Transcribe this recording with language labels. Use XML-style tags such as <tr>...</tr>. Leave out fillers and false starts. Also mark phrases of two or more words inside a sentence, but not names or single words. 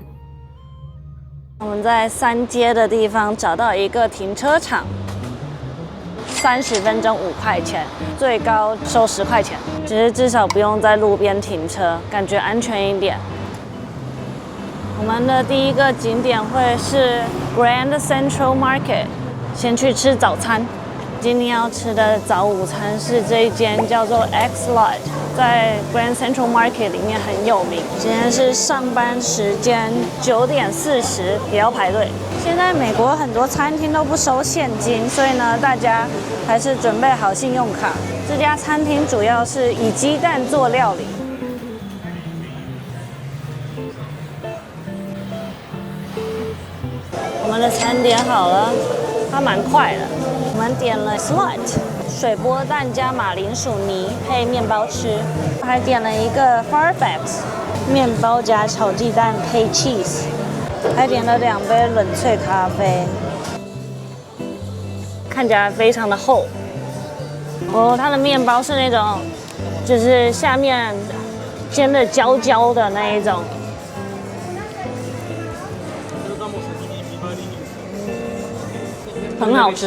<zh>我們在3街的地方找到一個停車場，30分鐘5塊錢，最高收10塊錢，只是至少不用在路邊停車，感覺安全一點。我們的第一個景點會是 Grand Central Market，先去吃早餐。今天要吃的早午餐是這一間叫做 X Lot， 在 Grand Central Market 裡面很有名。今天是上班時間9點40，也要排隊。現在美國很多餐廳都不收現金，所以呢，大家還是準備好信用卡。這家餐廳主要是以雞蛋做料理。我們的餐點好了，它蠻快的。我們點了 Slot 水波蛋加馬鈴薯泥配麵包吃，還點了一個 Farfax 麵包加炒雞蛋配 cheese，還點了2杯冷萃咖啡，看起來非常的厚。哦，它的麵包是那種，就是下面煎的焦焦的那一種。很好吃。</zh>